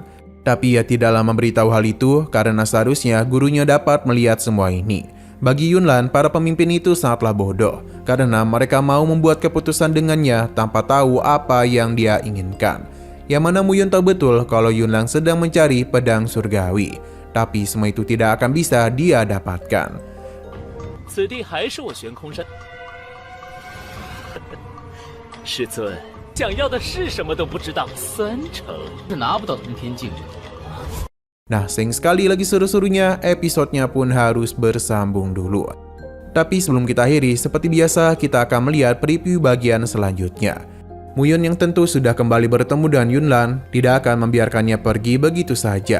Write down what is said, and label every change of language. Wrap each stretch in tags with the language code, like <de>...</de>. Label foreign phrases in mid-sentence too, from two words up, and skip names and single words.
<id>Tapi ia tidaklah memberitahu hal itu karena seharusnya gurunya dapat melihat semua ini. Bagi Yunlan, para pemimpin itu sangatlah bodoh karena mereka mau membuat keputusan dengannya tanpa tahu apa yang dia inginkan. Yang mana Muyun tahu betul kalau Yunlan sedang mencari pedang surgawi. Tapi semua itu tidak akan bisa dia dapatkan.</id> <zh>此地还是我悬空山。师尊，想要的是什么都不知道，3成是拿不到通天镜。</zh> <id>Nah, sayang sekali lagi seru-serunya, episodenya pun harus bersambung dulu. Tapi sebelum kita akhiri, seperti biasa kita akan melihat preview bagian selanjutnya. Muyun yang tentu sudah kembali bertemu dengan Yunlan, tidak akan membiarkannya pergi begitu saja.</id>